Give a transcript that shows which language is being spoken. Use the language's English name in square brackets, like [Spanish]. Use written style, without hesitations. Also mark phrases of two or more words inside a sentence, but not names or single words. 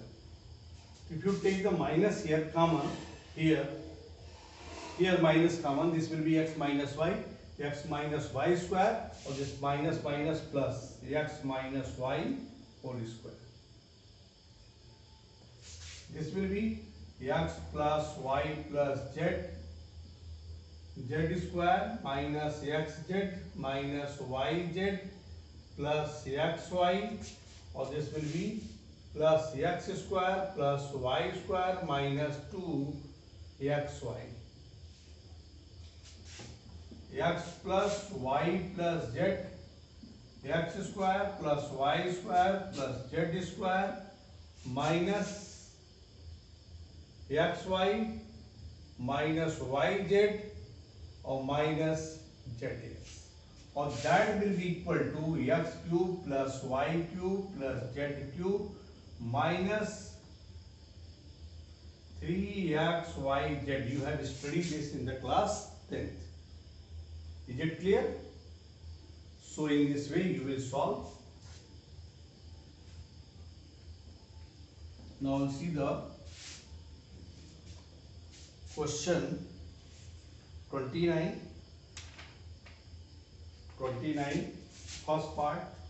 [English] If you take the minus here common, here minus common, this will be x minus y square, or this minus plus x minus y whole square. This will be x plus y plus z square minus xz minus yz plus xy, or this will be plus x square plus y square minus 2xy. X plus y plus z x square plus y square plus z square minus xy minus yz or minus zx, or that will be equal to x cube plus y cube plus z cube minus 3xyz. You have studied this in the class 10th. Is it clear? So in this way you will solve. Now see the question 29, first part.